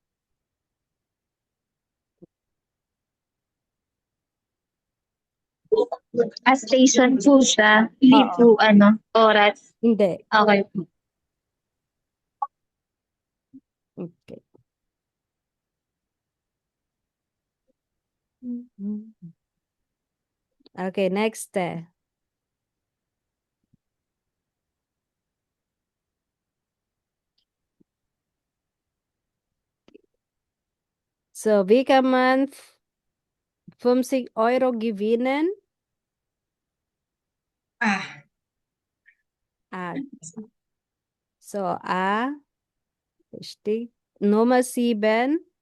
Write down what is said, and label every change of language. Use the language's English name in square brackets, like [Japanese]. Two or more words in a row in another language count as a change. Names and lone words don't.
[Filipino] Station po siya, hindi Oo. po oras. Hindi. Okay po. Okay. [English] Okay, next. [German] So, wie kann man 50 Euro gewinnen? So, steht Nummer 7.